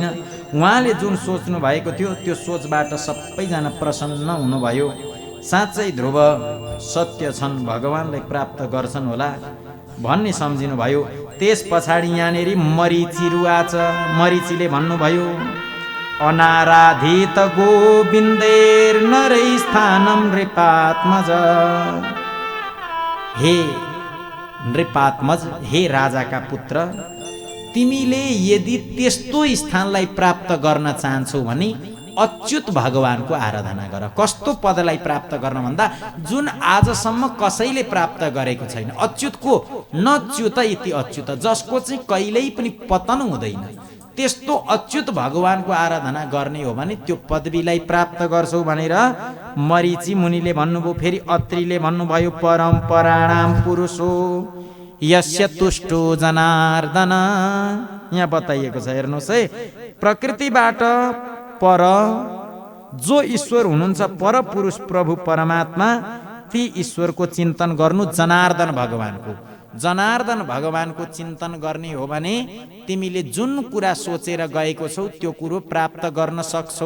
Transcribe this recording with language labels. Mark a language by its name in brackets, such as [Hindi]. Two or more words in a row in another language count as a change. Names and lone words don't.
[Nepali] उहाँले जुन सोच्नु भएको थियो त्यो सोचबाट सबैजना प्रसन्न हुनुभयो। साँच्चै ध्रुव सत्य छन्, भगवानलाई प्राप्त गर्छन् होला भन्ने सम्झिनु भयो। त्यस पछाडि यहाँनेरि मरीचि रुवाच। मरीचिले भन्नुभयो, [Sanskrit] अनाराधित गोविन्देर नरै स्थानम नृपात्मज। [Nepali] हे नृपात्मज, हे राजाका पुत्र, तिमीले यदि त्यस्तो स्थानलाई प्राप्त गर्न चाहन्छौ भने अच्युत भगवानको आराधना गर। कस्तो पदलाई प्राप्त गर्न भन्दा जुन आजसम्म कसैले प्राप्त गरेको छैन। [Sanskrit] अच्युतको नच्युत इति अच्युत, [Nepali] जसको चाहिँ कहिल्यै पनि पतन हुँदैन, त्यस्तो अच्युत भगवानको आराधना गर्ने हो भने त्यो पदवीलाई प्राप्त गर्छौ भनेर मरीचि मुनिले भन्नुभयो। फेरि अत्रिले भन्नुभयो, [Sanskrit] परम्पराणाम पुरुषो यस्य तुष्टो जनार्दन। [Nepali] यहाँ बताइएको छ, हेर्नुहोस् है, प्रकृतिबाट पर जो ईश्वर हुनुहुन्छ, पर पुरुष प्रभु परमात्मा, ती ईश्वरको चिन्तन गर्नु जनार्दन भगवानको। जनार्दन भगवानको चिन्तन गर्ने हो भने तिमीले जुन कुरा सोचेर गएको छौ त्यो कुरो प्राप्त गर्न सक्छौ।